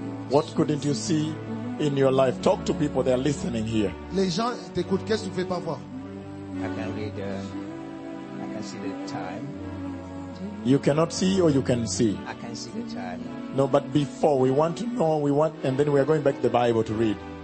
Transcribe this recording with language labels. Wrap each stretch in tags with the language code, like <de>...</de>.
<en>What couldn't you see in your life? Talk to people, they are listening here.</en> <fr>Les gens t'écoutent, qu'est-ce que tu ne fais pas voir?</fr> <en>I can read, I can see the time. You cannot see or you can see? I can see the time. No, but before, we want to know, we want, and then we are going back to the Bible to read.</en>